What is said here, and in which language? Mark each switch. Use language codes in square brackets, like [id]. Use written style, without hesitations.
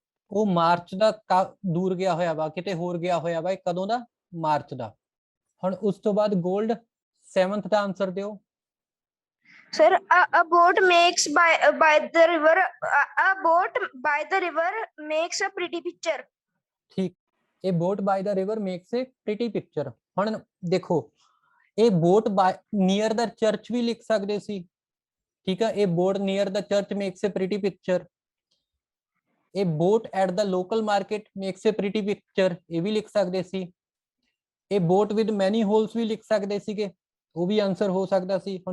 [pa] ਉਹ ਮਾਰਚ ਦਾ ਦੂਰ ਗਿਆ ਹੋਇਆ ਵਾ, ਕਿਤੇ ਹੋਰ ਗਿਆ ਹੋਇਆ ਵਾ। ਕਦੋਂ ਦਾ? ਮਾਰਚ ਦਾ। ਹੁਣ ਉਸ ਤੋਂ ਬਾਅਦ 골ਡ 7th ਦਾ ਆਨਸਰ ਦਿਓ। [en] Sir, a boat makes by the river. A boat by the river makes a pretty picture. ठीक, a boat by the river makes a pretty picture। [pa] ਹੁਣ ਦੇਖੋ, [en] ਇਹ boat near the church [pa] ਵੀ ਲਿਖ ਸਕਦੇ ਸੀ। ਠੀਕ ਹੈ, [en] ਇਹ boat near the church makes a pretty picture. ਇਹ boat at the local market makes a pretty picture, [pa] ਇਹ ਵੀ ਲਿਖ ਸਕਦੇ ਸੀ। [en] ਇਹ boat with many holes [pa] ਵੀ ਲਿਖ ਸਕਦੇ ਸੀਗੇ, ਉਹ ਵੀ ਆਨਸਰ ਹੋ ਸਕਦਾ ਸੀ।